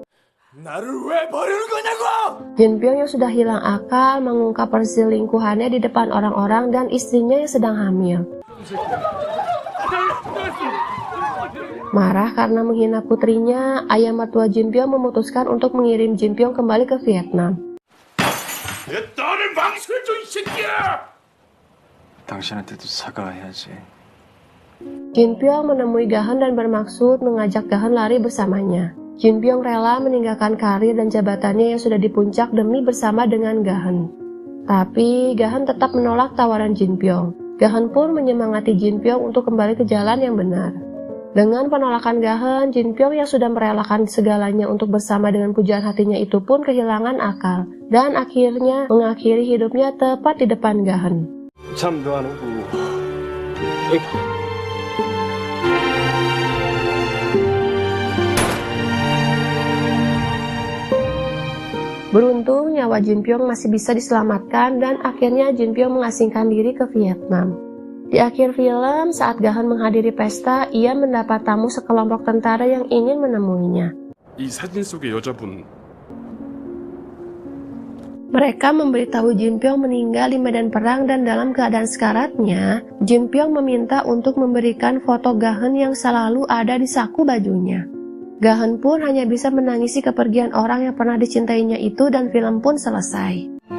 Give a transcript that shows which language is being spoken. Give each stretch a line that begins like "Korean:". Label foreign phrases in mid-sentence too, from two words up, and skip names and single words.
Indonesian: Jin Pyong yang sudah hilang akal mengungkap perselingkuhannya di depan orang-orang dan istrinya yang sedang hamil. Marah karena menghina putrinya, ayah mertua Jin Pyong memutuskan untuk mengirim Jin Pyong kembali ke Vietnam.
Korean: 당신한테도 사과해야지.
Indonesian: Jin Pyong menemui Gahan dan bermaksud mengajak Gahan lari bersamanya. Jin Pyong rela meninggalkan karir dan jabatannya yang sudah di puncak demi bersama dengan Gahan. Tapi Gahan tetap menolak tawaran Jin Pyong. Gahan pun menyemangati Jin Pyong untuk kembali ke jalan yang benar. Dengan penolakan Gahan, Jin Pyong yang sudah merelakan segalanya untuk bersama dengan pujaan hatinya itu pun kehilangan akal. Dan akhirnya mengakhiri hidupnya tepat di depan Gahan.
Korean: 잠도 안 오고.
Indonesian: Beruntung nyawa Jin Pyong masih bisa diselamatkan dan akhirnya Jin Pyong mengasingkan diri ke Vietnam. Di akhir film, saat Gahan menghadiri pesta, ia mendapat tamu sekelompok tentara yang ingin menemuinya.
Korean: 이 사진 속의 여자분
Indonesian: Mereka memberitahu Jin Pyong meninggal di medan perang dan dalam keadaan sekaratnya, Jin Pyong meminta untuk memberikan foto Gahan yang selalu ada di saku bajunya. Gahan pun hanya bisa menangisi kepergian orang yang pernah dicintainya itu dan film pun selesai.